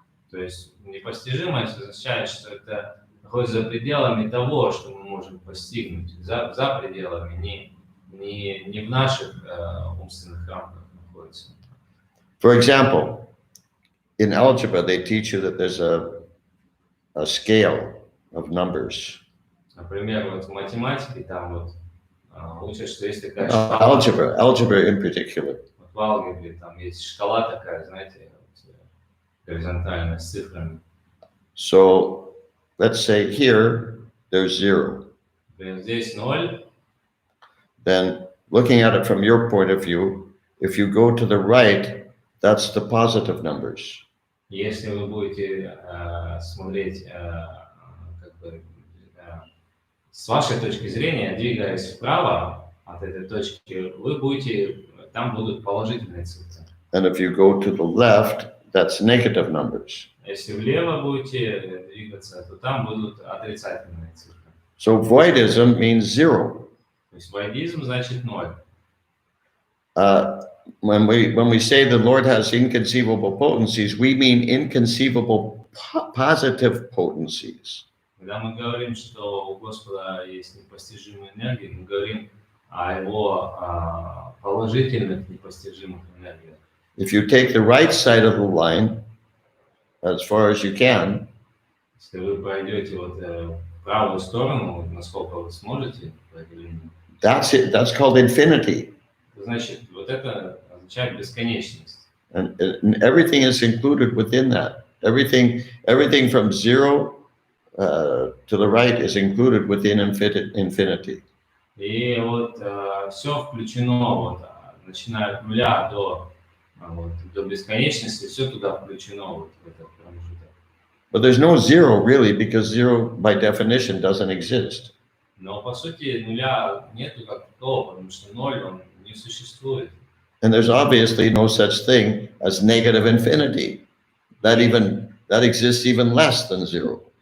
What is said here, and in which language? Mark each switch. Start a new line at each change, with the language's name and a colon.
Russian: То есть непостижимость означает, что это находится за пределами того, что мы можем постигнуть, за пределами, не в наших умственных рамках находится.
English: For example, in algebra, they teach you that there's a scale of numbers.
Russian: Например, вот в математике там вот учат, что есть такая шкала.
English: Algebra in particular.
Russian: Вот в алгебре там есть шкала такая, знаете, вот, горизонтальная с цифрами.
English: So let's say here there's 0.
Russian: Здесь 0.
English: Then looking at it from your point of view, if you go to the right, that's the positive numbers.
Russian: Если вы будете смотреть как бы, с вашей точки зрения, двигаясь вправо от этой точки, вы будете, там будут положительные цифры.
English: And if you go to the left, that's negative numbers.
Russian: Если влево будете двигаться, то там будут отрицательные цифры.
English: So voidism means 0.
Russian: То есть вайдизм значит 0.
English: When we say the Lord has inconceivable potencies, we mean inconceivable positive potencies.
Russian: Когда мы говорим, что у Господа есть непостижимые энергии, мы говорим о его положительных непостижимых энергиях.
English: If you take the right side of the line, as far as you can,
Russian: если вы пойдете вот в правую сторону, насколько вы сможете по этой линии,
English: that's it. That's called infinity.
Russian: Значит, вот это означает бесконечность.
English: And everything is included within that. Everything from 0 to the right is included within infinity.
Russian: И вот все включено, вот, начиная от нуля до бесконечности, все туда включено, вот, в этот промежуток.
English: But there's no 0 really, because 0 by definition doesn't exist.
Russian: Но по сути нуля нету как такого, потому что ноль, он не существует.
English: And there's obviously no such thing as negative infinity. That exists even less than 0.